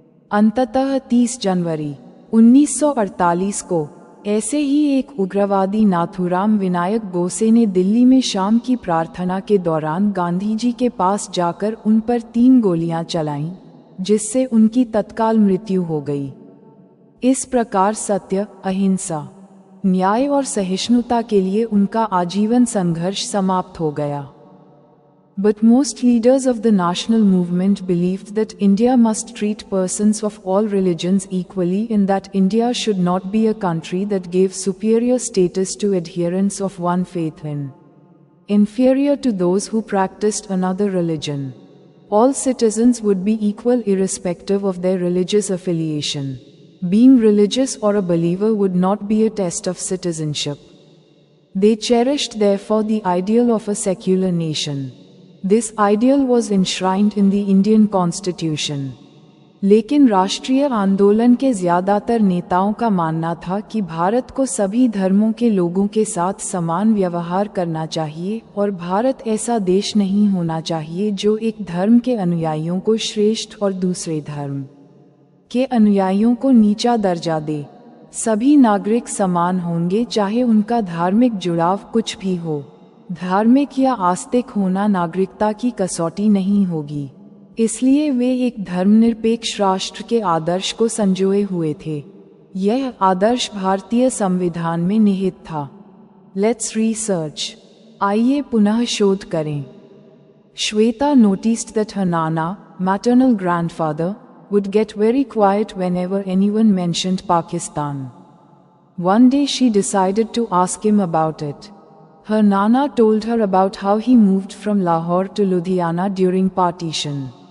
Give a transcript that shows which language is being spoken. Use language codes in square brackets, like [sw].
[hi] अंततः 30 जनवरी 1948 को ऐसे ही एक उग्रवादी नाथुराम विनायक गोसे ने दिल्ली में शाम की प्रार्थना के दौरान गांधीजी के पास जाकर उन पर 3 गोलियां चलाईं, जिससे उनकी तत्काल मृत्यु हो गई। इस प्रकार सत्य, अहिंसा, न्याय और सहिष्णुता के लिए उनका आजीवन संघर्ष समाप्त हो गया। [en] But most leaders of the national movement believed that India must treat persons of all religions equally and that India should not be a country that gave superior status to adherents of one faith and inferior to those who practiced another religion. All citizens would be equal irrespective of their religious affiliation. Being religious or a believer would not be a test of citizenship. They cherished therefore the ideal of a secular nation. This ideal was enshrined in the Indian Constitution. [hi] लेकिन राष्ट्रीय आंदोलन के ज़्यादातर नेताओं का मानना था कि भारत को सभी धर्मों के लोगों के साथ समान व्यवहार करना चाहिए और भारत ऐसा देश नहीं होना चाहिए जो एक धर्म के अनुयायियों को श्रेष्ठ और दूसरे धर्म के अनुयायियों को नीचा दर्जा दे। सभी नागरिक समान होंगे चाहे उनका धार्मिक जुड़ाव कुछ भी हो। धार्मिक या आस्तिक होना नागरिकता की कसौटी नहीं होगी। इसलिए वे एक धर्मनिरपेक्ष राष्ट्र के आदर्श को संजोए हुए थे। यह आदर्श भारतीय संविधान में निहित था। [en] Let's research. [hi] आइए पुनः शोध करें। [en] Shweta noticed that her Nana, maternal grandfather, would get very quiet whenever anyone mentioned Pakistan. One day she decided to ask him about it. Her Nana told her about how he moved from Lahore to Ludhiana during partition.